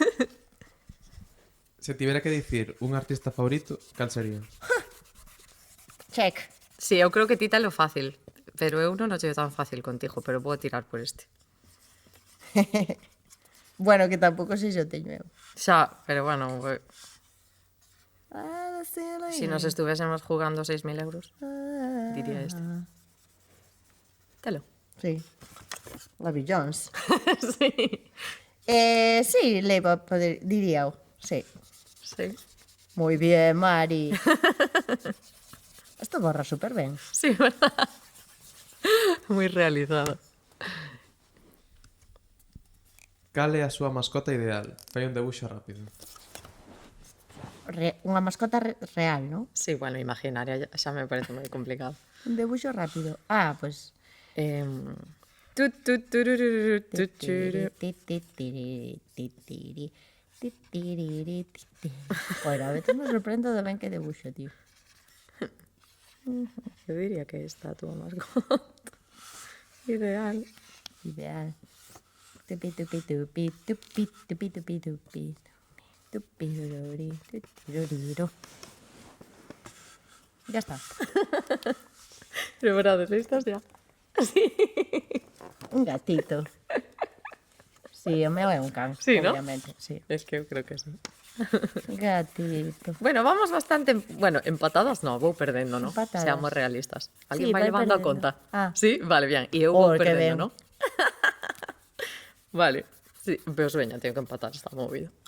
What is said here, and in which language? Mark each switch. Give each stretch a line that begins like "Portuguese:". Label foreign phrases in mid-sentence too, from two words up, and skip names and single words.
Galician: Se tivera que dicir un artista favorito, cal sería? Check. Sí, eu creo que ti lo fácil. Pero eu non o llevo tan fácil contigo, pero vou tirar por este. Bueno, que tampouco sei se o teño eu. Xa, pero bueno, Si
Spanish: si nos estuvésemos jugando 6.000 euros, diría este.
Galician: Telo. Sí. Bobby Jones. Sí. Sí, diría eu. Sí. Sí.
Spanish: Muy bien, Mari. Esto borra
Galician: súper ben.
Spanish: Sí, verdad. Muy realizado.
Galician: Cal é a súa mascota ideal? Fai un debuxo rápido. Unha mascota real, non? Sí, bueno, imaginaria xa me parece moi complicado. Un debuxo rápido. Ah, pues...
Spanish: Bueno, a veces me sorprendo de
Galician: ben que debuxo,
Spanish: tío.
Galician: Eu diría que esta a túa mascota. Ideal. Ideal. Tupi, tupi, tupi, tupi, tupi, tupi, tupi. Tupiruri, tutiruriro.
Spanish: Ya está. Preparados, listos ya. Un gatito. Sí,
Galician: o meu é un can,
Spanish: Sí, ¿no? obviamente. Sí.
Galician: Es que eu creo que sí.
Spanish: Gatito. Bueno, vamos bastante...
Galician: Bueno, empatadas no, vou perdendo, ¿no? Empatadas.
Spanish: Seamos realistas. Alguén Sí,
Galician: vai vai levando a perdendo. conta. Ah.
Spanish: Sí, vale, bien. E eu Oh,
Galician: vou que perdendo, ben.
Spanish: ¿no? Vale.
Galician: Sí, pero veña, teño que empatar esta movida.